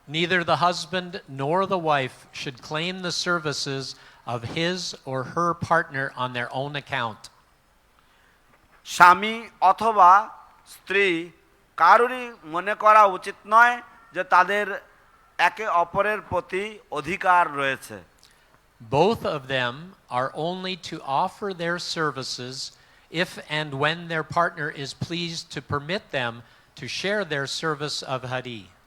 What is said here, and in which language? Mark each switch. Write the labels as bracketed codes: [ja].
[en] Neither the husband nor the wife should claim the services of his or her partner on their own account. [bn] স্বামী অথবা স্ত্রী কারোরই মনে করা উচিত নয় যে তাদের একে অপরের প্রতি অধিকার রয়েছে। [en] Both of them are only to offer their services if and when their partner is pleased to permit them to share their service of Hari.